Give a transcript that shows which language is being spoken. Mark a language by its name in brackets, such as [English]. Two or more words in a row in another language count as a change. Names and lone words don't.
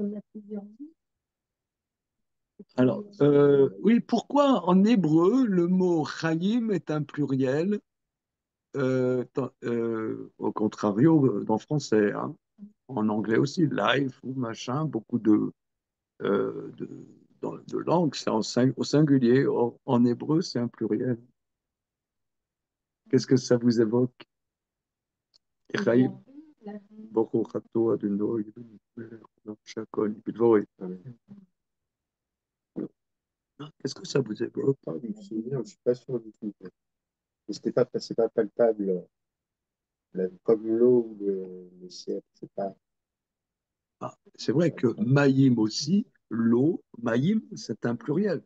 [French] Alors, oui, pourquoi en hébreu le mot chaim est un pluriel, au contrario dans français, hein. En anglais aussi, life ou machin, beaucoup de, de langues, c'est au singulier. Or, en hébreu, c'est un pluriel. Qu'est-ce que ça vous évoque? Chaim. [Hebrew] ברוך אתה אדוני מלך שהכל בדברו. [French] Qu'est-ce que ça vous évoque? Pas du souvenir, je ne suis pas sûr du tout. Mais c'est pas palpable, comme l'eau ou le ciel. C'est pas. Ah, c'est vrai que Maïm aussi, l'eau, Maïm, c'est un pluriel.